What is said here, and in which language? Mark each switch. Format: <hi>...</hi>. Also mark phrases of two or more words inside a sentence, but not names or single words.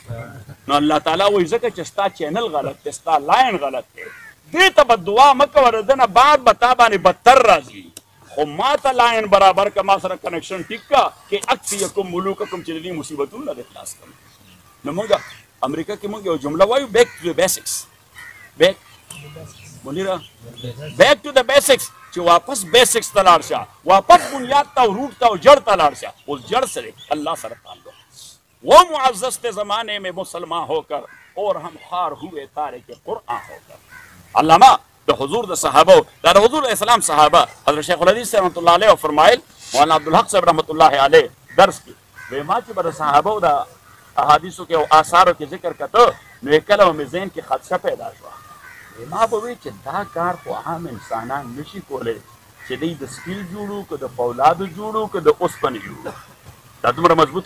<ps>نو الله تعالی وایي ځکه چې ستا چینل غلط دی ستا لاین غلط دی دې ته به دعا مه کوه د نه بعد به تا باندې بدتر راځي خو ما ته لاین برابر که ما سره کنیکشن ټیک کا کې اکفیکم ملوککم چې د دې مصیبتونو نه خلاص کړم نو موږ امریکا کې موږ یو جمله وایو</ps> <en>back to the basics back</en> <ps>منیرا</ps> <en>back to the basics</en> <ps>چې واپس بیسکس ته لاړ شه واپس بنیاد ته او روټ ته او جڑ ته لاړ شه اوس جڑ سره الله سره تعلق</ps> <ur>وہ معزز تھے زمانے میں مسلمان ہو کر اور ہم خوار ہوئے تارک قرآن ہو کر</ur> <ps>علامہ د حضور د صحابه دا د حضور اسلام صحابه حضرت شیخ الحدیث</ps> <ar>رحمت الله علیه</ar> <ps>فرمایل مولانا عبدالحق صاحب</ps> <ar>رحمت الله علیه</ar> <ps>درس کې وې ما چې بر صحابه د احادیثو کې او آثارو کې ذکر کته نو کله مې ذهن کې خدشه پیدا شو ما به وی چې دا کار خو عام انسانان نشي کولای چې دوی د سټیل جوړو که د فولادو جوړو که د اوسپنې جوړو دا دومره مضبوط</ps>